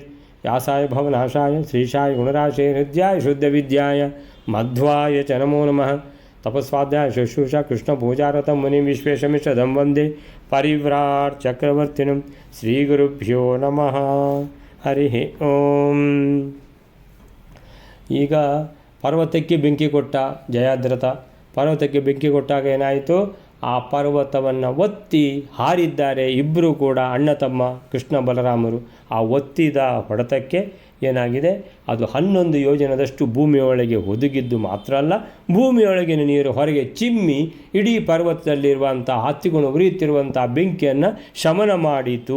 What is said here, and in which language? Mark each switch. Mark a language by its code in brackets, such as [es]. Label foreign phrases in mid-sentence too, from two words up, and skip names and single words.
[sa] व्यासाय भवनाशाय श्रीशाय गुणराशे हृद्याय शुद्धविद्याय मध्वाय च नमो नमः। तपस्वाध्याय शुश्रूषा कृष्णपूजारतं मुनिं विश्वेशमिषदं वन्दे परिव्राट् चक्रवर्तिनं। श्रीगुरुभ्यो नमः। हरिः ಓಂ। [kn] ಈಗ ಪರ್ವತಕ್ಕೆ ಬೆಂಕಿ ಕೊಟ್ಟ ಜಯಾದ್ರಥ. ಪರ್ವತಕ್ಕೆ ಬೆಂಕಿ ಕೊಟ್ಟಾಗ ಏನಾಯಿತು? ಆ ಪರ್ವತವನ್ನು ಒತ್ತಿ ಹಾರಿದ್ದಾರೆ ಇಬ್ಬರು ಕೂಡ, ಅಣ್ಣ ತಮ್ಮ ಕೃಷ್ಣ ಬಲರಾಮರು. ಆ ಒತ್ತಿದ ಹೊಡೆತಕ್ಕೆ ಏನಾಗಿದೆ, ಅದು 11 ಯೋಜನದಷ್ಟು ಭೂಮಿಯೊಳಗೆ ಒದಗಿದ್ದು ಮಾತ್ರ ಅಲ್ಲ, ಭೂಮಿಯೊಳಗಿನ ನೀರು ಹೊರಗೆ ಚಿಮ್ಮಿ ಇಡೀ ಪರ್ವತದಲ್ಲಿರುವಂಥ ಹತ್ತಿಕೊಂಡು ಉರಿಯುತ್ತಿರುವಂಥ ಬೆಂಕಿಯನ್ನು ಶಮನ ಮಾಡಿತು.